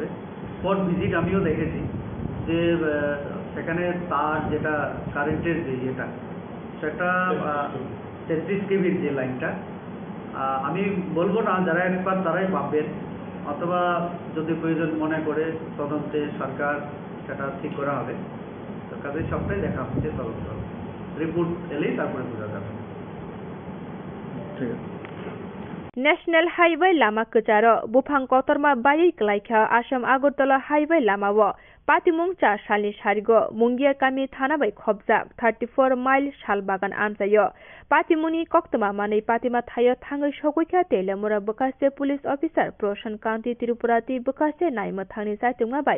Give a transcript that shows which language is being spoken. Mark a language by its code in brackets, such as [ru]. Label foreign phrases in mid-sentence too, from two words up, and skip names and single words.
[en] spot visit [bn] আমিও দেখেছি যে সেখানে তার যেটা কারেন্টের যে ইয়েটা সেটা 33 কেভির যে লাইনটা, আমি বলবো না, যারা এক্সপার্ট তারাই ভাববেন, অথবা যদি প্রয়োজন মনে করে তদন্তে সরকার সেটা ঠিক করা হবে। তো কাজে সবটাই দেখা হচ্ছে, তদন্ত রিপোর্ট এলেই তারপরে বোঝা যাবে। ঠিক আছে। [en] national highway [brx] लामा कचार बुफां कतरमा बायै क्लाइखा आसाम आगरतला हाइवे लामाव पातिमुं 4 सालनि सारिगो मुंगिया गामि थाना बै खबजाक 34 माइल साल बागान आमजायो पातिमुनि कक्तमा मानै पातिमा थायो थाङै सगैखा तेलेमुरा बकासे [en] police officer [brx] प्रशान कान्ति त्रिपुराति बकासे नायमथांनि जायतुंगा बाय